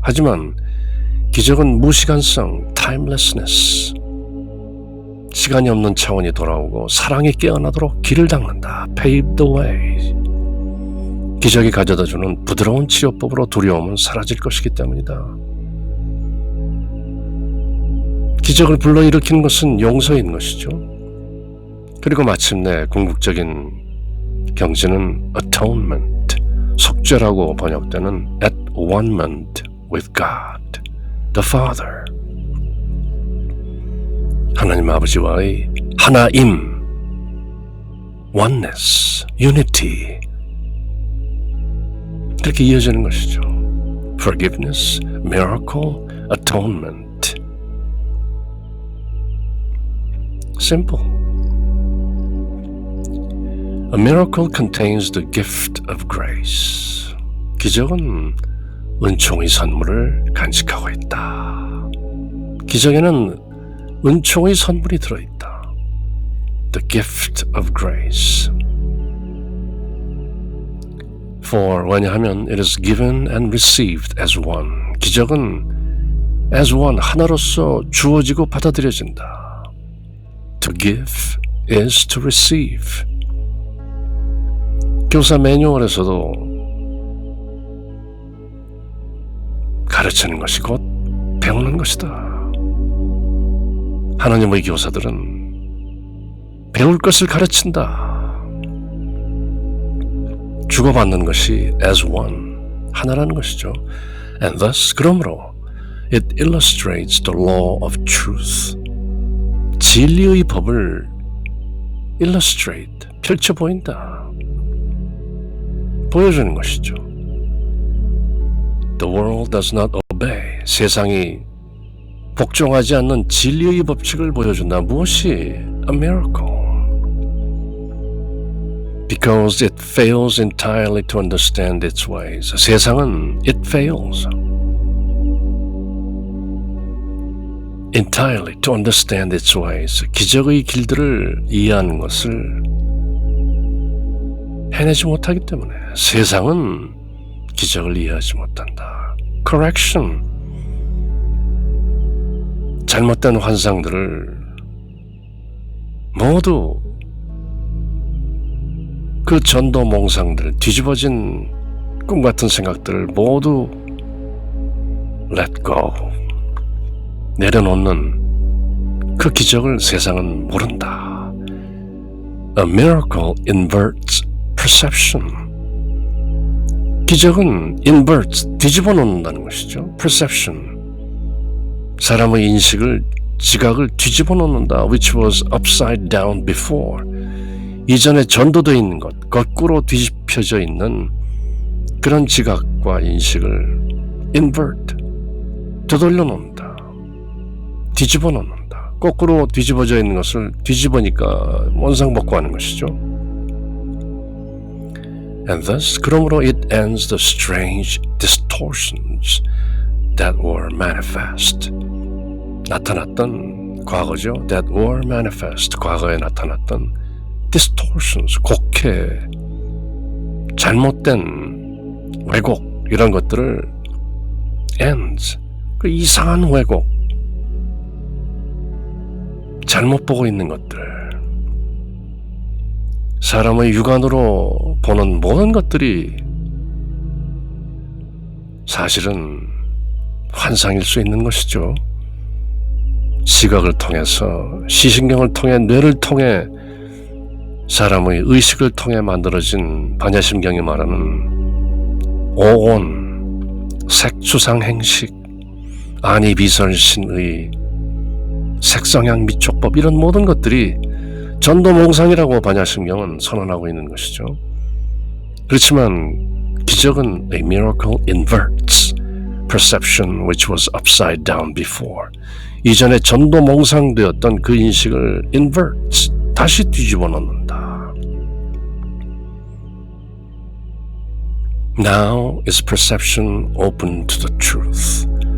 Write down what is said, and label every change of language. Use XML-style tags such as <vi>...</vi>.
<ko>하지만 기적은 무시간성, timelessness, 시간이 없는 차원이 돌아오고 사랑이 깨어나도록 길을 닦는다.</ko> <en>pave the way.</en> <ko>기적이 가져다주는 부드러운 치료법으로 두려움은 사라질 것이기 때문이다. 기적을 불러일으키는 것은 용서인 것이죠. 그리고 마침내 궁극적인 경지는 atonement, 속죄라고 번역되는</ko> <en>at one-ment with God, the Father.</en> <ko>하나님 아버지와의 하나임, oneness, unity, 이렇게 이어지는 것이죠.</ko> <en>Forgiveness, miracle, atonement. Simple. A miracle contains the gift of grace.</en> <ko>기적은 은총의 선물을 간직하고 있다. 기적에는 은총의 선물이 들어있다.</ko> <en>The gift of grace. For</en> <ko>왜냐하면</ko> <en>it is given and received as one.</en> <ko>기적은</ko> <en>as one,</en> <ko>하나로서 주어지고 받아들여진다.</ko> <en>To give is to receive.</en> <ko>교사 매뉴얼에서도 가르치는 것이 곧 배우는 것이다. 하나님의 교사들은 배울 것을 가르친다. 주고받는 것이</ko> <en>as one,</en> <ko>하나라는 것이죠.</ko> <en>And thus,</en> <ko>그러므로</ko> <en>it illustrates the law of truth.</en> <ko>진리의 법을 illustrate, 펼쳐 보인다. 보여주는 것이죠.</ko> <en>The world does not obey.</en> <ko>세상이 복종하지 않는 진리의 법칙을 보여준다. 무엇이?</ko> <en>A miracle. Because it fails entirely to understand its ways.</en> <ko>세상은</ko> <en>it fails entirely to understand its ways.</en> <ko>기적의 길들을 이해하는 것을 해내지 못하기 때문에 세상은 기적을 이해하지 못한다.</ko> <en>Correction.</en> <ko>잘못된 환상들을 모두 그 전도 몽상들, 뒤집어진 꿈 같은 생각들을 모두 let go, 내려놓는 그 기적을 세상은 모른다.</ko> <en>A miracle inverts perception.</en> <ko>기적은 inverts, 뒤집어 놓는다는 것이죠.</ko> <en>Perception.</en> <ko>사람의 인식을, 지각을 뒤집어 놓는다.</ko> <en>Which was upside down before.</en> <ko>이전에 전도되어 있는 것, 거꾸로 뒤집혀져 있는 그런 지각과 인식을 invert, 되돌려 놓는다. 뒤집어 놓는다. 거꾸로 뒤집어져 있는 것을 뒤집으니까 원상복구하는 것이죠.</ko> <en>And thus,</en> <ko>그러므로</ko> <en>it ends the strange distortions that were manifest.</en> <ko>나타났던 과거죠.</ko> <en>That were manifest.</en> <ko>과거에 나타났던 distortions, 곡해, 잘못된 왜곡, 이런 것들을 ends, 그 이상한 왜곡, 잘못 보고 있는 것들, 사람의 육안으로 보는 모든 것들이 사실은 환상일 수 있는 것이죠. 시각을 통해서, 시신경을 통해, 뇌를 통해, 사람의 의식을 통해 만들어진 반야심경이 말하는 오온, 색추상행식, 안이비설신의 색성향 미촉법, 이런 모든 것들이 전도몽상이라고 반야신경은 선언하고 있는 것이죠. 그렇지만 기적은</ko> <en>a miracle inverts perception which was upside down before.</en> <ko>이전에 전도몽상되었던 그 인식을 inverts, 다시 뒤집어 놓는다.</ko> <en>Now is perception open to the truth.</en>